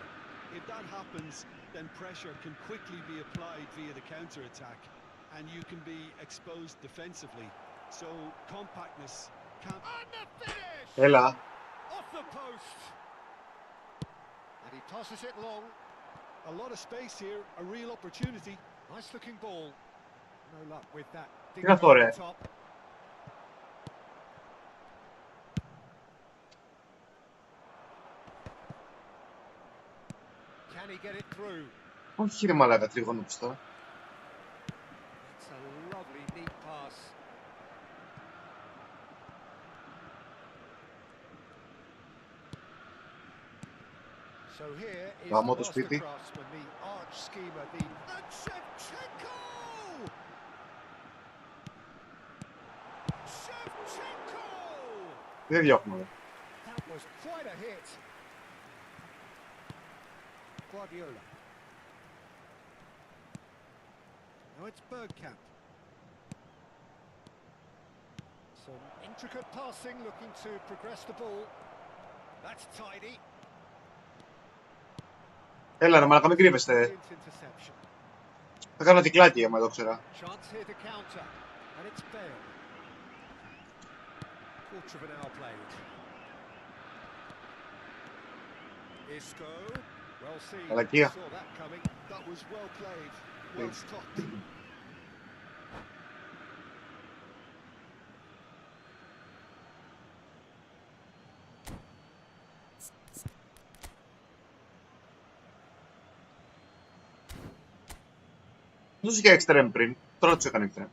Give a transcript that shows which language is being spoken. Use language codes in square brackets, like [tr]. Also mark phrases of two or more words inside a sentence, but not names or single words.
[en] If that happens, then pressure can quickly be applied via the counter-attack, and you can be exposed defensively. So compactness can't... And the finish! [el] Έλα. [en] Off the post. And he tosses it long. A lot of space here, a real opportunity. Nice looking ball. No luck with that. [el] Τι είναι αυτό, ρε. [en] Can he get it through? [el] Όχι ρε μαλάκα, τρίγωνο πως τώρα. [en] It's a lovely neat pass. So here is Vamos, the [el] το σπίτι. [en] master craftsman, the arch schemer, the Shevchenko! Shevchenko! [el] Δεν διώχνω. [en] That was quite a hit. Guardiola. Now it's Bergkamp. Some intricate passing, looking to progress the ball. That's tidy. [el] Έλα ρε μαλάκα, μην κρύβεστε. [en] Brilliant interception. [el] Θα κάνω κυκλάκι άμα το ξέρα. [en] Chance here to counter, and it's Bale. Quarter of an hour played. Isco, well seen. [el] Μαλακία. [en] Saw that coming. That was well played, well stopped. [el] Δεν τους είχε εξτρέμ πριν, τώρα τους έκανε εξτρέμ.